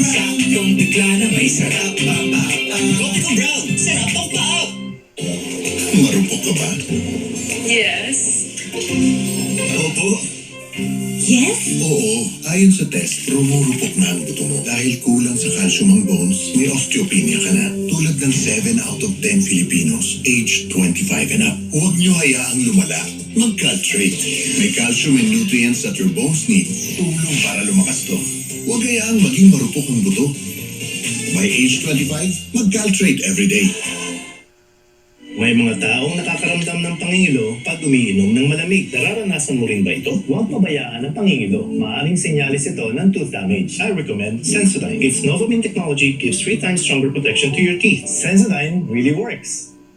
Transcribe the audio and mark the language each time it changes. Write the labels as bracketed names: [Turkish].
[Filipino] Saktong timpla na may sarap, pampaap. Coffee ko brown. Sarap, pampaap! Marupok ka ba? [English] Yes. [Filipino] Opo. [English] Yes? [Filipino] Oo, ayon sa test, rumurupok na ang buto mo. Dahil kulang sa calcium ang bones, may osteopenia ka na. Tulad ng [English] 7 out of 10 Filipinos, aged 25 and up. [Filipino] Huwag niyo hayaang lumala. Mag-caltrate. [English] May calcium and nutrients that your bones need. [Filipino] Tulong para lumakas to. Huwag hayaang maging marupok ang buto. [English] By age 25, mag-caltrate everyday. [Filipino] May mga taong nakakaramdam ng pangingilo pag umiinom ng malamig. Nararanasan mo rin ba ito? Huwag pabayaan ang pangingilo. Maaring senyalis ito ng tooth damage. [English] I recommend Sensodyne. Its Novomin technology gives 3 times stronger protection to your teeth. Sensodyne really works.